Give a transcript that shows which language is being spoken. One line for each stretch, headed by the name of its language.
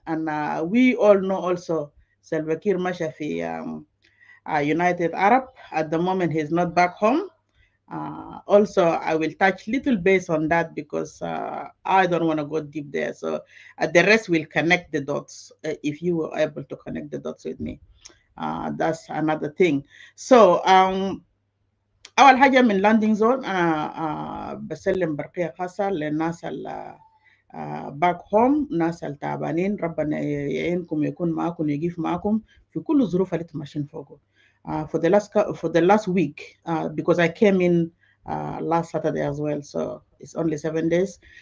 English: And we all know also Salva Kiir
Arabic: ماشي في
English: United Arab. At the moment he's not back home. Also, I will touch little base on that because I don't want to go deep there. So the rest will connect the dots if you were able to connect the dots with me. That's another thing.
Arabic: So أول حاجة من لاندنج زون أنا بسلم برقية خاصة للناس
English: back home,
Arabic: ناس التعبانين، ربنا يعينكم يكون معكم يقف معكم في كل الظروف اللي انتم ماشيين فوقه.
English: For the last week because I came in last Saturday as well, so it's only 7 days.